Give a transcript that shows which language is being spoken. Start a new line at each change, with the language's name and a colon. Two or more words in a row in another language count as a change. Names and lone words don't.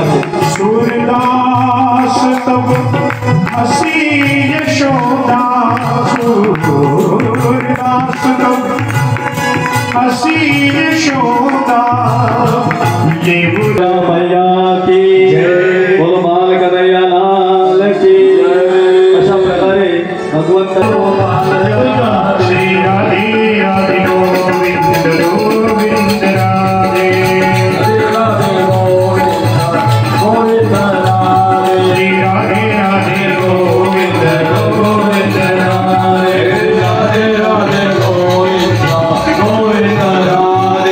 Hindi: सूरदास तब हसी यशोदा, सूरदास तब हसी यशोदा ले मैया की जय, बोलो बाल कन्हैया लाल की जय.
Marathi: अशा प्रकारे भगवंत
Hindi: श्री राधे राधे गोविंद गोविंद राधे राधे गोविंद राधे, श्री राधे राधे गोविंद गोविंद राधे राधे राधे गोविंद गोविंद राधे,